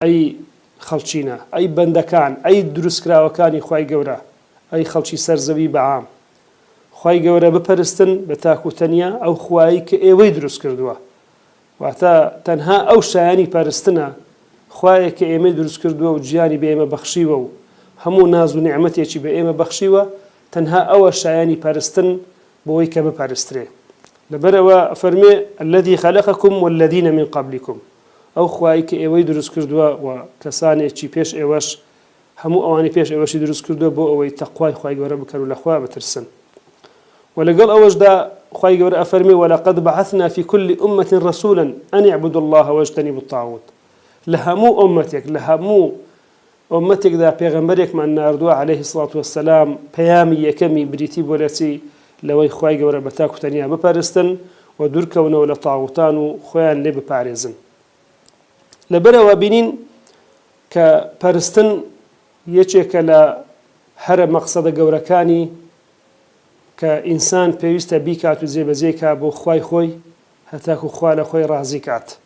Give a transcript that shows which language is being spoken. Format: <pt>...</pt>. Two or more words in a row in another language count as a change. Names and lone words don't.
<ckb>أي خەڵچینە ئەی بەندەکان ئەی دروستکراوەکانی خوای گەورە ئەی خەڵکی سەرزەوی بەعام خوای گەورە بپەرستن بە تاکوتەنیا ئەو خوایی کە ئێوەی دروست کردووە واتە تەنها ئەو شایانی پەرستنە خوایە کە ئێمەی دروست کردووە و گیانی بە ئێمە بەخشیوە و هەموو ناز و نیعمەتێکی بە ئێمە بەخشیوە تەنها ئەوە شایانی پەرستن بۆی کە بپەرسترێ لەبەرەوە فەرمێ</ckb> <ar>الذي خلقكم والذين من قبلكم</ar> <ckb>ئەو خوایی کە ئێوەی دروست کردووە و کەسانێکی پێش ئێوەش هەموو ئەوانی پێش ئێوەشی دروست کردووە بۆ ئەوەی تەقوای خوای گەورە بکەن و لەخوا بترسن ولەگەڵ ئەوەشدا خوای گەورە ئەفەرمێ</ckb> <ar>ولقد بعثنا في كل أمة رسولا أن اعبدوا الله واجتنبوا الطاغوت</ar> <ckb>لە هەموو ئومەتێک لە هەموو ئومەتێکدا پێغەمبەرێکمان ناردووە</ckb> <ar>عليه الصلاة والسلام</ar> <ckb>پەیامی یەکەمی بریتی بۆ لەچی لەوەی خوای گەورە بە تاکوتەنیا بپەرستن و دوورکەونەوە لە تاغوتان و خۆیان لێ بپارێزن لەبەرەوە بینین کە پەرستن یەکێکە لە هەرە مەقسەدە گەورەکانی کە ئینسان پێویستە بیکات و جێبەجێ کا بۆ خوای خۆی هەتاکو خوا لە خۆی ڕازی کات</ckb>